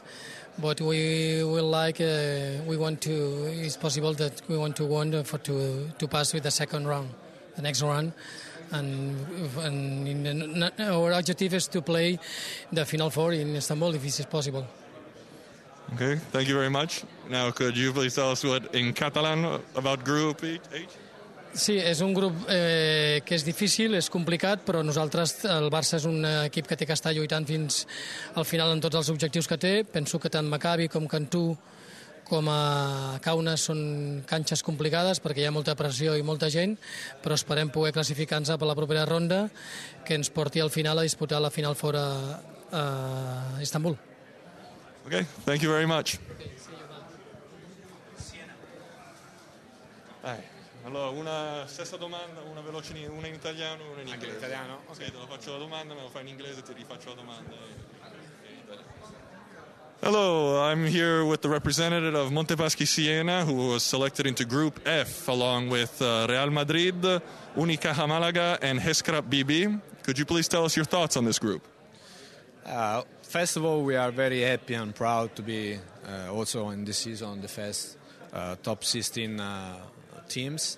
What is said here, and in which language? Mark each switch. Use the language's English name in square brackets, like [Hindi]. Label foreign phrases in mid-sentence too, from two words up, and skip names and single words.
[English] But we will it's possible that we want to win to pass with the second round, the next round. And our objective is to play the Final Four in Istanbul if it is possible. Okay, thank you very much. Now, could you please tell us what in Catalan about Group H? [Catalan] Sí, és un grup que és difícil, és complicat, però nosaltres, el Barça és un equip que té que estar lluitant fins al final en tots els objectius que té. Penso que tant Maccabi com Cantu com a Kaunas són canxes complicades perquè hi ha molta pressió i molta gent, però esperem poder classificar-nos per la propera ronda que ens porti al final a disputar la Final Four a Istanbul. [English] Okay, thank you very much. [Italian] Allora, una stessa domanda, una veloce, una in italiano, una in inglese. Anche in italiano? Ok, te lo faccio la domanda, me lo fai in inglese, ti rifaccio la domanda. [English] Hello, I'm here with the representative of Montepaschi Siena, who was selected into Group F, along with Real Madrid, Unicaja Malaga, and Heskrap BB. Could you please tell us your thoughts on this group? First of all, we are very happy and proud to be also in this season the first top 16 teams.